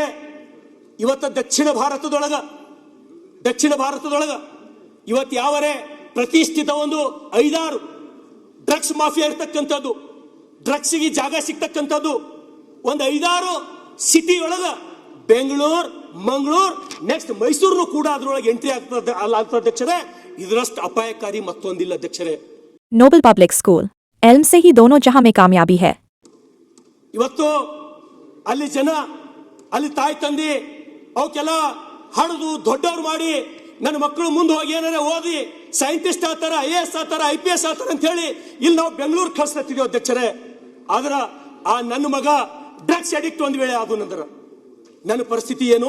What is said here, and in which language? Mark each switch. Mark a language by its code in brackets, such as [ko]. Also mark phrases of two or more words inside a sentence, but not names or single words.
[kn] ಇವತ್ತ ದಕ್ಷಿಣ ಭಾರತದೊಳಗ ಇವತ್ತು ಯಾವರೇ ಪ್ರತಿಷ್ಠಿತ ಒಂದು 5-6 [en] drugs mafia [kn] ಇರ್ತಕ್ಕಂಥದ್ದು, ಡ್ರಗ್ಸ್ಗೆ ಜಾಗ ಸಿಗ್ತಕ್ಕಂಥದ್ದು ಒಂದು 5-6 ಸಿಟಿ ಒಳಗ, ಬೆಂಗಳೂರು, ಮಂಗಳೂರು, ನೆಕ್ಸ್ಟ್ ಮೈಸೂರು ಕೂಡ ಅದರೊಳಗೆ ಎಂಟ್ರಿ ಆಗ್ತದೆ ಅಧ್ಯಕ್ಷರೇ. ಇದರಷ್ಟು ಅಪಾಯಕಾರಿ ಮತ್ತೊಂದಿಲ್ಲ ಅಧ್ಯಕ್ಷರೇ. [hi] नोबल पब्लिक स्कूल एल्म से ही दोनों जहां में कामयाबी है. [kn] ಇವತ್ತು ಅಲ್ಲಿ ಜನ, ಅಲ್ಲಿ ತಾಯಿ ತಂದೆ ಅವಕ್ಕೆಲ್ಲ ಹಣದು ದೊಡ್ಡವ್ರು ಮಾಡಿ ನನ್ನ ಮಕ್ಕಳು ಮುಂದೆ ಹೋಗಿ ಏನಾರ ಓದಿ ಸೈಂಟಿಸ್ಟ್ ಆಗ್ತಾರ, IAS ಆಗ್ತಾರ, IPS ಆಗ್ತಾರ ಅಂತ ಹೇಳಿ ಇಲ್ಲಿ ನಾವು ಬೆಂಗಳೂರು ಕಳಿಸ್ತಿದ್ದೀವಿ ಅಧ್ಯಕ್ಷರೇ. ಆದ್ರ ಆ ನನ್ನ ಮಗ [en] drugs addict [kn] ಒಂದ್ ವೇಳೆ ಅದು ನಂತರ ನನ್ನ ಪರಿಸ್ಥಿತಿ ಏನು?